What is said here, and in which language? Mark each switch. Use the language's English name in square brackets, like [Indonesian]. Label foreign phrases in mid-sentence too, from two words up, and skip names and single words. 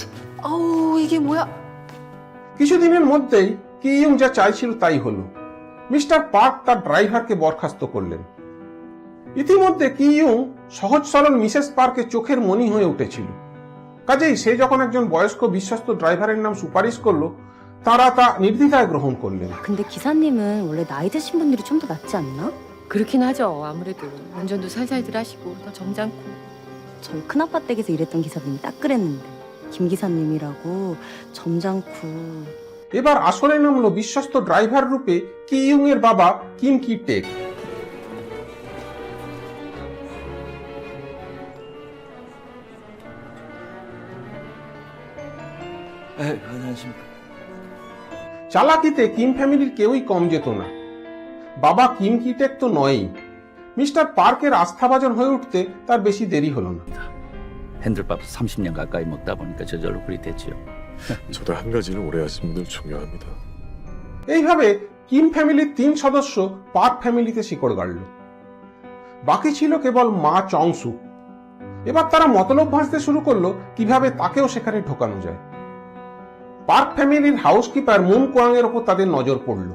[Korean] 아우 이게 뭐야? [Bangla] কিছুদিনের মধ্যেই কিউং যা চাইছিল তাই হলো। মিস্টার পার্ক তার ড্রাইভারকে বরখাস্ত করলেন। ইতিমধ্যে কিউং সহজ সরল মিসেস পার্কের চোখের মণি হয়ে উঠেছিল। কাজেই সে যখন একজন বয়স্ক বিশ্বস্ত ড্রাইভারের নাম সুপারিশ করলো, তারা তা নির্দ্বিধায় গ্রহণ করলেন। [Korean] 근데 기사님은 원래 나이 드신 분들이 좀 더 낫지 않나? 그렇긴 하죠. 아무래도 운전도 살살들 하시고 더 점잖고. 저희 큰아빠 댁에서 일했던 기사님이 딱 그랬는데 김 기사님이라고 점잖고. [Bangla] এবার আসরে নামলো বিশ্বস্ত ড্রাইভার রূপে কিউং এর বাবা কিম কি টেক। [Korean] 안녕하십니까. [Bangla] চালাকিতে কিম ফ্যামিলির কেউই কম যেত না। বাবা কিম কিটেক তো নয়ই। মিস্টার পার্কের আস্থাভাজন হয়ে উঠতে তার বেশি দেরি হলো না। [Korean] 핸들밥 30년 가까이 먹다 보니까 저절로 그리 됐지요. 저도 한 가지는 오래 하신 분들 중요합니다. [Bangla] এইভাবে কিম ফ্যামিলির 3 সদস্য পার্ক ফ্যামিলিতে শিকড় গাড়ল। বাকি ছিল কেবল মা চংসু। এবার তারা মতলব ভাঁজতে শুরু করলো কিভাবে তাকেও সেখানে ঢোকানো যায়। পার্ক ফ্যামিলির হাউসকিপার মুন কোয়াং এর ওপর তাদের নজর পড়ল।